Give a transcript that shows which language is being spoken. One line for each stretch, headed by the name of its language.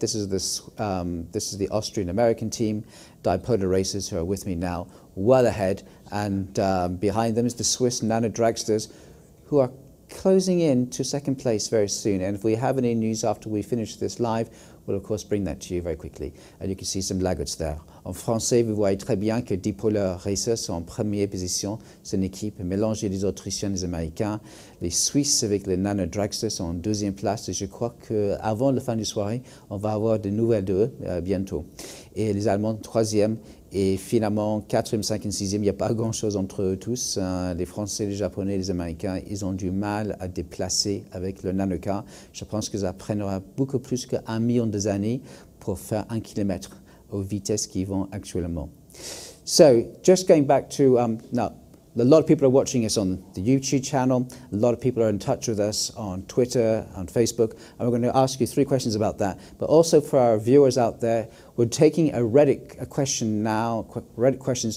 English: This is the Austrian-American team, dipolar racers who are with me now, well ahead, and behind them is the Swiss nano dragsters who are closing in to second place very soon. And if we have any news after we finish this live, we'll of course bring that to you very quickly. And you can see some laggards there.
French: En français, vous voyez très bien que Dipolar Racers sont en première position. C'est une équipe mélangée des Autrichiens et des Américains. Les Suisses avec les Nano Dragsters sont en deuxième place. Et je crois qu'avant la fin de la soirée, on va avoir des nouvelles d'eux bientôt. Et les Allemands, troisième. Et finalement, 4e, 5e, 6e, il n'y a pas grand-chose entre eux tous. Les Français, les Japonais, les Américains, ils ont du mal à déplacer avec le nanocar. Je pense que ça prendra beaucoup plus qu'1 million d'années pour faire 1 kilomètre aux vitesses qu'ils vont actuellement.
English: So, just going back to, now, a lot of people are watching us on the YouTube channel. A lot of people are in touch with us on Twitter, on Facebook. And we're going to ask you 3 questions about that. But also for our viewers out there, we're taking a Reddit question now, Reddit questions.